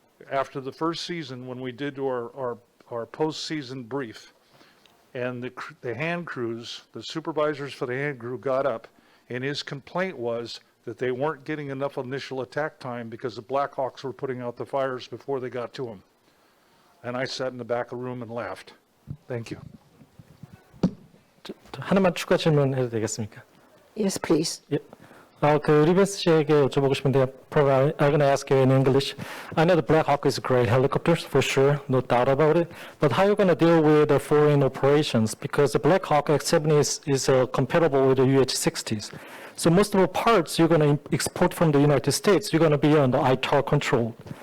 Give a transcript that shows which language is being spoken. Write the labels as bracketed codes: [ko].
[en] After the first season, when we did our post-season brief, and the hand crews, the supervisors for the hand crew got up, and his complaint was that they weren't getting enough initial attack time because the Black Hawks were putting out the fires before they got to them. And I sat in the back of the room and laughed. Thank you. [ko] 하나만 추가 질문해도 되겠습니까? [en] Yes, please. [ko] 예. 그 리벤스 씨에게 여쭤보고 싶은데, [en] probably I'm going to ask you in English. I know the Black Hawk is a great helicopter, for sure, no doubt about it. But how are you going to deal with the foreign operations? Because the Black Hawk X-70 is compatible with the UH-60s. So most of the parts you're going to export from the United States, you're going to be under ITAR control.